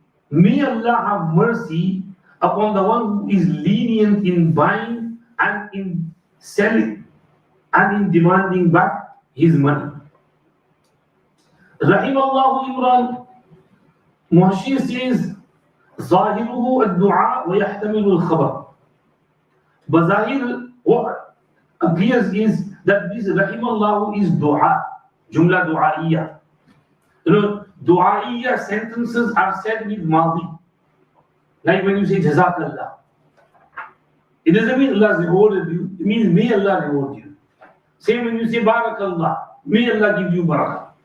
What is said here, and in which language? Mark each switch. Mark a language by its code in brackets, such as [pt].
[en] May Allah have mercy upon the one who is lenient in buying and in selling and in demanding back his money. [ar] رحم الله إمران. [en] Muhashir says, [ar] ظاهره الدعاء ويحتمل الخبر. [en] Bazahir, what appears is that this Rahimallahu is dua, [ar] jumla du'a'iyya. [en] Du'a'iyya sentences are said with madi. Like when you say Jazakallah. It doesn't mean Allah rewarded you, it means may Allah reward you. Same when you say Barakallah, may Allah give you barakah.